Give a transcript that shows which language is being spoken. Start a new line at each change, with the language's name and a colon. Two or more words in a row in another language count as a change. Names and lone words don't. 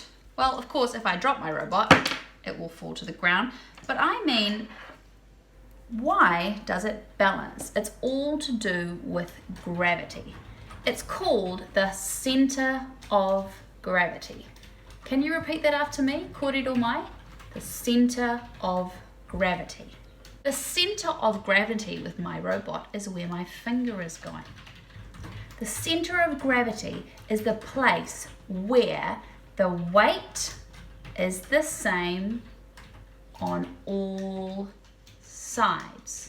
English: Well, of course, if I drop my robot, it will fall to the ground. But I mean, why does it balance? It's all to do with gravity. It's called the center of gravity. Can you repeat that after me?
Māori: Kōrero mai?
English: The center of gravity. The center of gravity with my robot is where my finger is going. The center of gravity is the place where the weight is the same on all sides.